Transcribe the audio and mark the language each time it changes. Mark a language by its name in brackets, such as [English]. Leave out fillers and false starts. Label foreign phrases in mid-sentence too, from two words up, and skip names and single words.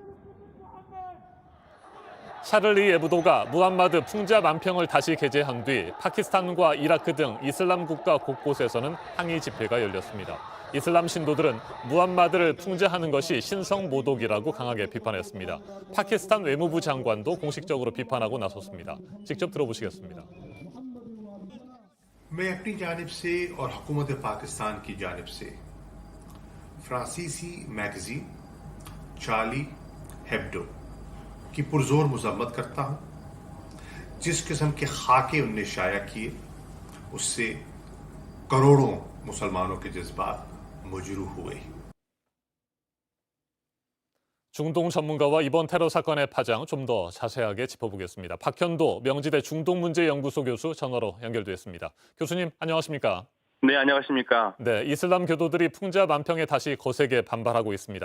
[Korean] 샤를리 에브도가 무함마드 풍자 만평을 다시 게재한 뒤 파키스탄과 이라크 등 이슬람 국가 곳곳에서는 항의 집회가 열렸습니다. 이슬람 신도들은 무함마드를 풍자하는 것이 신성 모독이라고 강하게 비판했습니다. 파키스탄 외무부 장관도 공식적으로 비판하고 나섰습니다. 직접 들어보시겠습니다. [Urdu] میں اپنی جانب سے اور حکومت پاکستان کی جانب سے فرانسیسی میگزین چارلی ہیبڈو کی پرزور مذمت کرتا ہوں. جس قسم کے خاکے انہوں نے شائع کیے اس سے کروڑوں مسلمانوں کے جذبات مجروح ہوئے. [Korean] 중동 전문가와 이번 테러 사건의 파장 좀 더 자세하게 짚어보겠습니다. 박현도 명지대 중동문제연구소 교수 전화로 연결됐습니다. 교수님 안녕하십니까? 네, 안녕하십니까? 네, 이슬람 교도들이 풍자 만평에 다시 거세게 반발하고 있습니다.